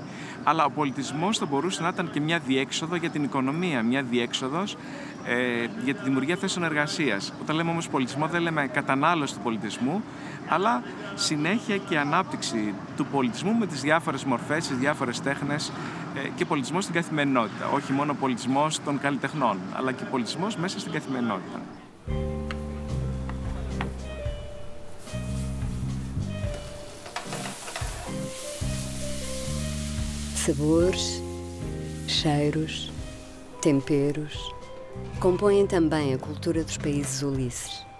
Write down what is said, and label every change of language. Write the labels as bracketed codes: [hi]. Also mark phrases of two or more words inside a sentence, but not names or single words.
[el] Αλλά ο πολιτισμός θα μπορούσε να ήταν και μια διέξοδο για την οικονομία, μια διέξοδος για τη δημιουργία θέσεων εργασίας. Όταν λέμε όμως πολιτισμό, δεν λέμε κατανάλωση του πολιτισμού, αλλά συνέχεια και ανάπτυξη του πολιτισμού με τις διάφορες μορφές, τις διάφορες τέχνες και πολιτισμός στην καθημερινότητα. Όχι μόνο πολιτισμός των καλλιτεχνών, αλλά και πολιτισμός μέσα στην καθημερινότητα. [pt] Sabores, cheiros, temperos compõem também a cultura dos países Ulisses.